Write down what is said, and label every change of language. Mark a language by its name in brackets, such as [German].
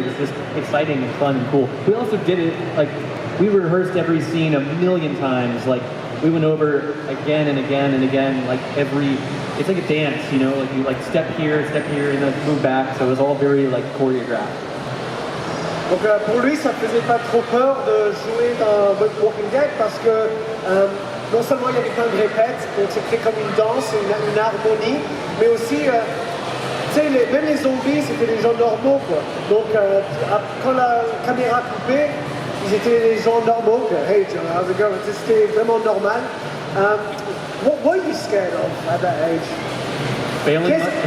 [English] It was just exciting and fun and cool. We also did it, like, we rehearsed every scene a million times. Like, we went over again and again and again, like, it's like a dance, you know, like you, like, step here, and then move back. So it was all very, like, choreographed. [French] Donc pour lui, ça faisait pas trop peur de jouer dans Walking Dead parce que non seulement il y avait plein de répètes, donc c'était comme une danse, une harmonie, mais aussi, tu sais, même les zombies, c'était des gens normaux, quoi. Donc quand la caméra coupait, ils étaient des gens normaux, quoi. [English] Hey, Joe, how's it going? [French] C'était vraiment normal. [English] What were you scared of at that age?